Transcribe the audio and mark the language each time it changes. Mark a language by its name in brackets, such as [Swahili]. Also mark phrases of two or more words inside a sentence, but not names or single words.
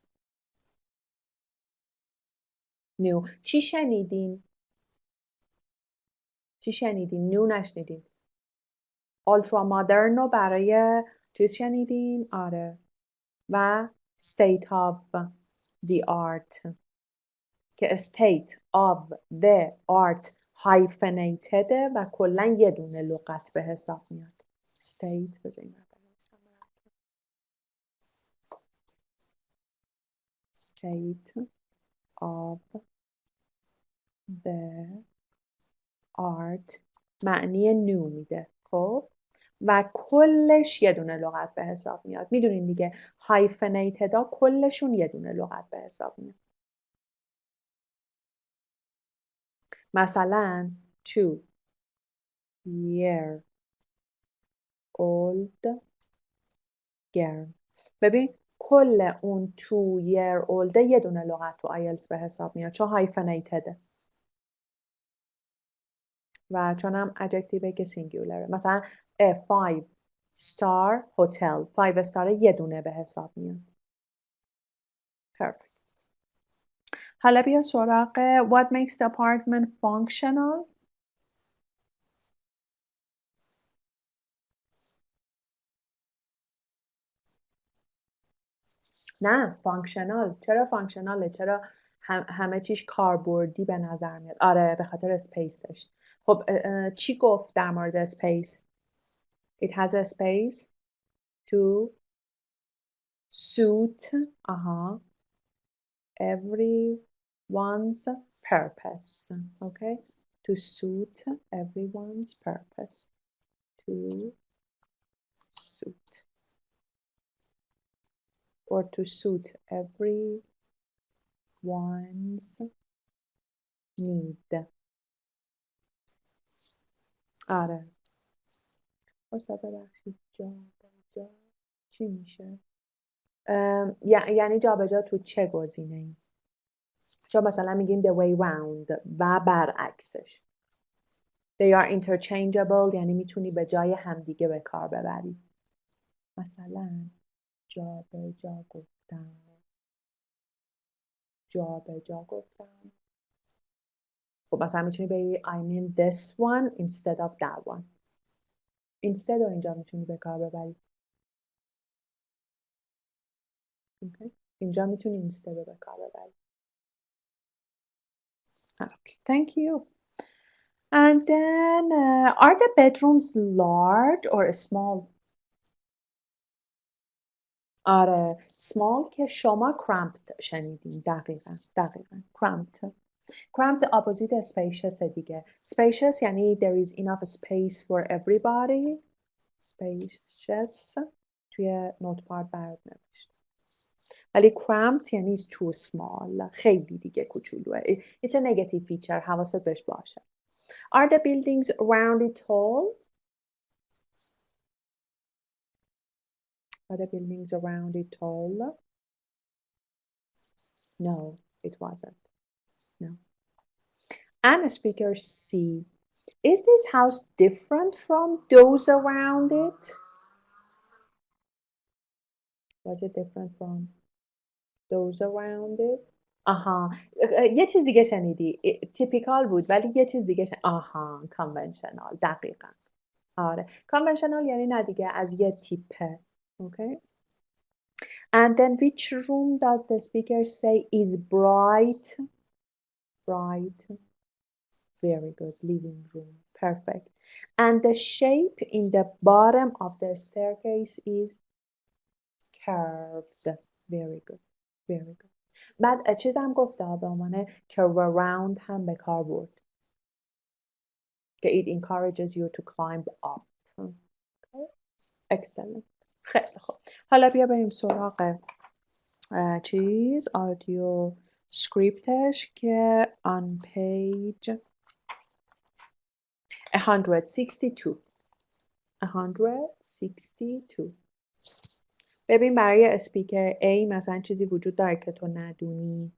[English] New. [Persian] چی شنیدین؟ نیو نشنیدین. [English] ultra modern [Persian] رو برای چیز شنیدین؟ آره. و [English] state of the art [Persian] که [English] state of the art hyphenated [Persian] و کلا یه دونه لغت به حساب میاد. [English] state of the art [Persian] معنی نو میده. خب و کلش یه دونه لغت به حساب میاد. میدونین دیگه hyphenated ها کلشون یه دونه لغت به حساب میاد. [English] مثلا 2-year-old girl. [Persian] ببین کل اون 2-year-old یه دونه لغت تو IELTS به حساب میاد چون hyphenatedه و چون هم adjective که singularه. مثلا [English] 5-star hotel 5 star [Persian] یه دونه به حساب میاد. [English] Perfect. [Persian] حالا بیا سراغ [English] what makes the apartment functional. [Persian] نه فانکشنال. چرا فانکشناله؟ چرا همه چیش کاربردی به نظر میاد؟ آره به خاطر اسپیسش. خب چی گفت در مورد اسپیس؟ [English] It has a space to suit everyone's purpose. Okay? To suit everyone's purpose. To suit. Or to suit everyone's need. [Persian] آره. ببخشید جا چی میشه؟ یعنی جابجا تو چه گزینه‌ای؟ چون مثلا میگیم [English] the way round [Persian] و برعکسش. [English] They are interchangeable [Persian] یعنی میتونی به جای همدیگه به کار ببری. مثلا جابجا گفتم. خب مثلا میتونی بگی [English] I mean this one instead of that one. [Persian] instead رو اینجا میتونی به کار ببری. Okay. اینجا میتونی instead رو به کار ببری. [English] Okay, thank you. And then, are the bedrooms large or small? [Persian] آره small که شما cramped شنیدین. [English] دقیقا cramped opposite spacious دیگه. spacious یعنی there is enough space for everybody. [Persian] spacious توی نوتپاد برات نوشت. [English] ولی cramped یعنی is too small. [Persian] خیلی دیگه کوچولوه. [English] It's a negative feature. [Persian] حواست بهش باشه. [English] Are the buildings rounded tall? Are the buildings rounded tall? No, it wasn't. No. And speaker C. Is this house different from those around it? Was it different from those around it? [Persian] آها یه چیز دیگه شنیدی. typical بود ولی یه چیز دیگه آها conventional. دقیقا. آره conventional یعنی نه دیگه از یه تیپه. [English] Okay. And then which room does the speaker say is bright? Bright. Very good. Living room. Perfect. And the shape in the bottom of the staircase is curved. Very good. Very good. [Persian] بعد چیزم گفته به عنوان curve around هم به کار برد. [English] که it encourages you to climb up. Okay. Excellent. [Persian] خیلی خوب. حالا بیا بریم سراغ چیز آدیو سکریپتش که [English] on page 162. [Persian] ببین برای اسپیکر A مثلا چیزی وجود داره که تو ندونی.